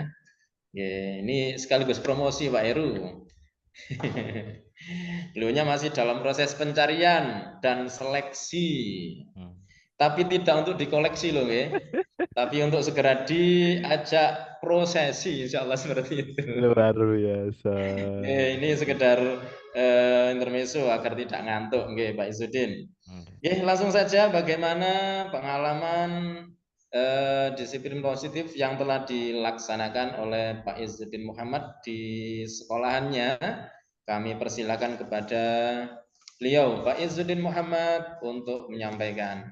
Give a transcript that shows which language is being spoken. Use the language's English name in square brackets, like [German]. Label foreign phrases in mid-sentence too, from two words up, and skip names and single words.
[Indonesian] Oke, ini sekaligus promosi Pak Heru. Beliaunya masih dalam proses pencarian dan seleksi. Tapi tidak untuk dikoleksi loh ya. Tapi untuk segera diajak prosesi [Arabic] إن شاء الله [Indonesian] seperti itu. Luar biasa. Ini sekedar intermezzo agar tidak ngantuk nggih Pak Izzuddin. Nggih, langsung saja bagaimana pengalaman disiplin positif yang telah dilaksanakan oleh Pak Izzuddin Muhammad di sekolahannya. Kami persilakan kepada beliau Pak Izzuddin Muhammad untuk menyampaikan.